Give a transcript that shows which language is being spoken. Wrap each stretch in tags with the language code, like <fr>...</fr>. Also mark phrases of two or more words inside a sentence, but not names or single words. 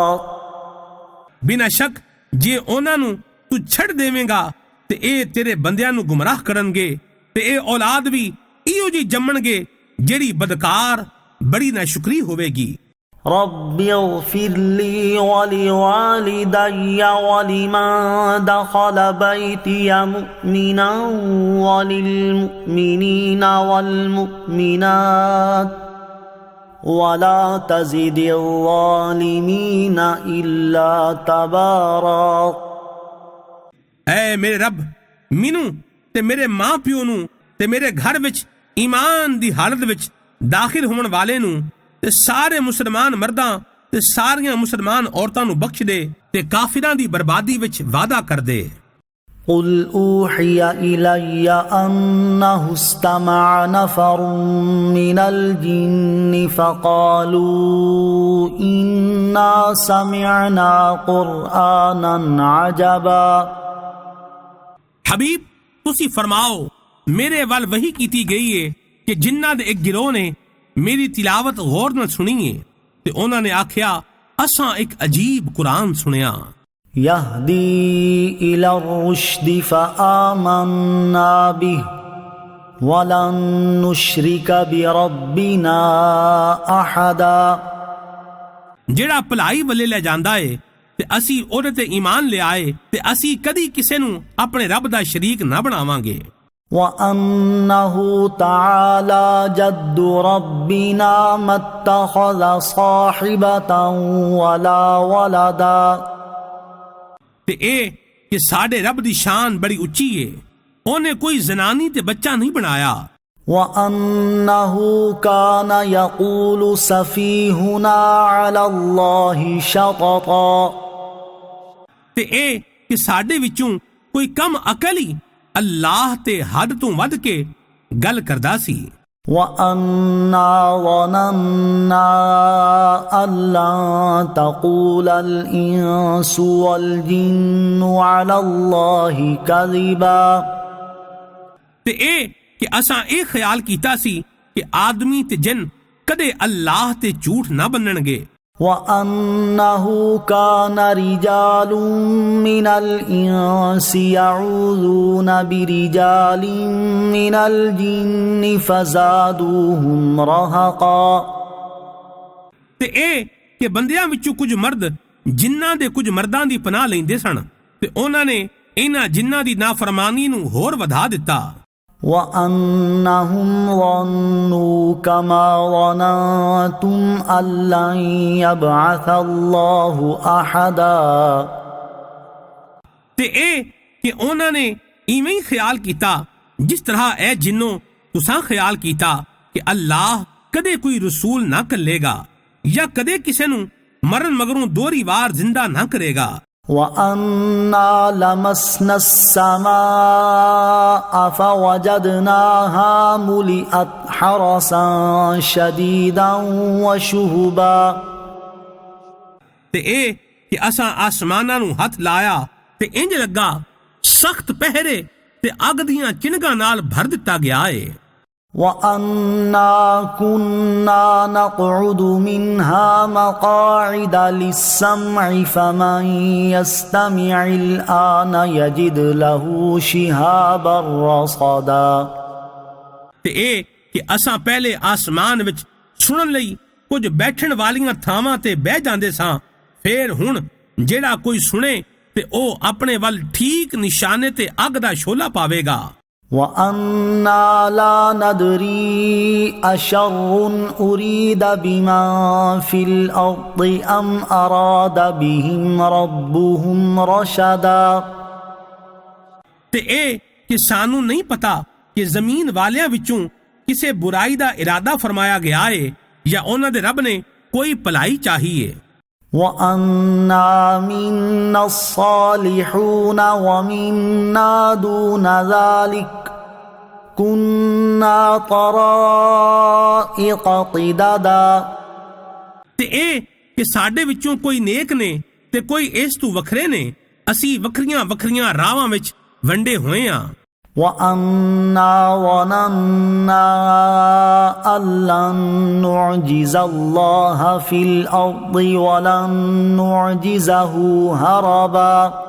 <pa>ਬਿਨਾਂ ਸ਼ੱਕ ਜੇ ਉਹਨਾਂ ਨੂੰ ਤੂੰ ਛੱਡ ਦੇਵੇਂਗਾ ਤੇ ਇਹ ਤੇਰੇ ਬੰਦਿਆਂ ਨੂੰ ਗੁੰਮਰਾਹ ਕਰਨਗੇ ਤੇ ਇਹ ਔਲਾਦ ਵੀ ਇਹੋ ਜਿਹੀ ਜੰਮਣਗੇ ਜਿਹੜੀ ਬਦਕਾਰ ਬੜੀ ਨਾਸ਼ੁਕਰੀ ਹੋਵੇਗੀ।</pa> <ar>رب اغفر لي ولوالدي ولمن دخل بيتي مؤمنا وللمؤمنين والمؤمنات ولا تزد الظالمين إلا تبارا</ar> <pa>ਐ ਮੇਰੇ ਰੱਬ ਮੈਨੂੰ ਤੇ ਮੇਰੇ ਮਾਂ ਪਿਓ ਨੂੰ ਤੇ ਮੇਰੇ ਘਰ ਵਿੱਚ ਈਮਾਨ ਦੀ ਹਾਲਤ ਵਿੱਚ ਦਾਖਲ ਹੋਣ ਵਾਲੇ ਨੂੰ ਤੇ ਸਾਰੇ ਮੁਸਲਮਾਨ ਮਰਦਾਂ ਤੇ ਸਾਰੀਆਂ ਮੁਸਲਮਾਨ ਔਰਤਾਂ ਨੂੰ ਬਖਸ਼ ਦੇ ਤੇ ਕਾਫਿਰਾਂ ਦੀ ਬਰਬਾਦੀ ਵਿੱਚ ਵਾਅਦਾ ਕਰ ਦੇ।</pa> <ar>قل أوحي إلي أنه استمع نفر من الجن فقالوا إنا سمعنا قرآنا عجبا</ar> <pa>حبیب ਤੁਸੀਂ ਫਰਮਾਓ ਮੇਰੇ ਵੱਲ ਵਹੀ ਕੀਤੀ ਗਈ ਏ ਕਿ ਜਿਨ੍ਹਾਂ ਦੇ ਇੱਕ ਗਿਰੋਹ ਨੇ ਮੇਰੀ ਤਿਲਾਵਤ ਗੌਰ ਨਾਲ ਸੁਣੀ ਏ ਤੇ ਉਹਨਾਂ ਨੇ ਆਖਿਆ ਅਸਾਂ ਇੱਕ ਅਜੀਬ ਕੁਰਾਨ ਸੁਣਿਆ।</pa> <ar>يهدي إلى الرشد فآمنا به ولن نشرك بربنا أحدا،</ar> <pa>ਜਿਹੜਾ ਭਲਾਈ ਵੱਲੇ ਲੈ ਜਾਂਦਾ ਏ ਤੇ ਅਸੀਂ ਉਹਦੇ ਤੇ ਈਮਾਨ ਲਿਆਏ ਤੇ ਅਸੀਂ ਕਦੀ ਕਿਸੇ ਨੂੰ ਆਪਣੇ ਰੱਬ ਦਾ ਸ਼ਰੀਕ ਨਾ ਬਣਾਵਾਂਗੇ۔</pa> <ar>وأنه تعالى جد ربنا ما اتخذ صاحبة ولا ولدا،</ar> <pa>ਤੇ ਇਹ ਕਿ ਸਾਡੇ ਰੱਬ ਦੀ ਸ਼ਾਨ ਬੜੀ ਉੱਚੀ ਏ، ਉਹਨੇ ਕੋਈ ਜ਼ਨਾਨੀ ਤੇ ਬੱਚਾ ਨਹੀਂ ਬਣਾਇਆ۔</pa> <ar>وأنه كان يقول سفيهنا على الله شططا،</ar> <pa>ਤੇ ਇਹ ਕਿ ਸਾਡੇ ਵਿੱਚੋਂ ਕੋਈ ਕਮ ਅਕਲ ਹੀ ਅੱਲਾਹ ਤੇ ਹੱਦ ਤੋਂ ਵੱਧ ਕੇ ਗੱਲ ਕਰਦਾ ਸੀ۔</pa> <ar>وَأَنَّا ظَنَنَّا أَن لَّن تَقُولَ الْإِنسُ وَالْجِنُّ عَلَى اللَّهِ كَذِبًا،</ar> <pa>ਤੇ ਇਹ کہ اساں اے خیال کیتا سی کہ آدمی تے جن کدے اللہ تے جھوٹ نہ بنن گے۔</pa> <ar>وَأَنَّهُ كَانَ رِجَالٌ مِّنَ الْإِنسِ يَعُوذُونَ بِرِجَالٍ مِّنَ الْجِنِّ فَزَادُوهُمْ رَهَقًا،</ar> <pa>تے اے کہ بندیاں وچوں کچھ مرد جنہاں دے کچھ مرداں دی پناہ لیندے سن تے انہاں نے انہاں جنہاں دی نافرمانی نو ہور ودھا دتا۔</pa> <ar>وَأَنَّهُمْ ظَنُّوا كَمَا ظَنَنتُمْ أَن لَّن يَبْعَثَ اللَّهُ أَحَدًا،</ar> <pa>تے اے کہ انہاں نے ایویں ہی خیال کیتا جس طرح اے جنوں تساں خیال کیتا کہ اللہ کدے کوئی رسول نہ کلے گا یا کدے کسے نوں مرن مگروں دوہری وار زندہ نہ کرے گا۔</pa> <ar>وَأَنَّا لَمَسْنَا السَّمَاءَ فَوَجَدْنَاهَا مُلِئَتْ حَرَسًا شَدِيدًا وَشُهُبًا،</ar> <pa>تے اے کہ اساں آسماناں نوں ہاتھ لایا تے انج لگا سخت پہرے تے اگ دیاں چنگاں نال بھر دتا گیا ہے۔</pa> <ar>وَأَنَّا كُنَّا نَقْعُدُ مِنْهَا مَقَاعِدَ لِلسَّمْعِ فَمَنْ يَسْتَمِعِ الْآنَ يَجِدْ لَهُ شِهَابًا رَّصَدًا،</ar> <pa>تے اے کہ اساں پہلے آسمان وچ سنن لئی کچھ بیٹھن والیاں تھاواں تے بہ جاندے ساں، پھر ہن جیڑا کوئی سنے تے او اپنے ول ٹھیک نشانے تے اگ دا شولہ پاوے گا۔</pa> <ar>وَأَنَّا لَا نَدْرِي أَشَرٌّ أُرِيدَ بِمَن فِي الْأَرْضِ أَمْ أَرَادَ بِهِمْ رَبُّهُمْ رَشَدًا،</ar> <pa>تے اے کہ سانو نہیں پتا کہ زمین والیاں وچوں کسے برائی دا ارادہ فرمایا گیا ہے یا انہاں دے رب نے کوئی پلائی چاہیے۔</pa> <ar>وَأَنَّا مِنَّا الصَّالِحُونَ وَمِنَّا دُونَ ذَلِكَ كُنَّا طَرَائِقَ قِدَدًا،</ar> <pa>تے اے کہ ساڈے وچوں کوئی نیک نے تے کوئی اس تو وکھرے نے، اسی وکھریاں وکھریاں راواں وچ ونڈے ہوئے ہاں۔</pa> <ar>وَأَنَّا ظَنَنَّا أَن لَّن نُّعْجِزَ اللَّهَ فِي الْأَرْضِ وَلَن نُّعْجِزَهُ هَرَبًا،</ar>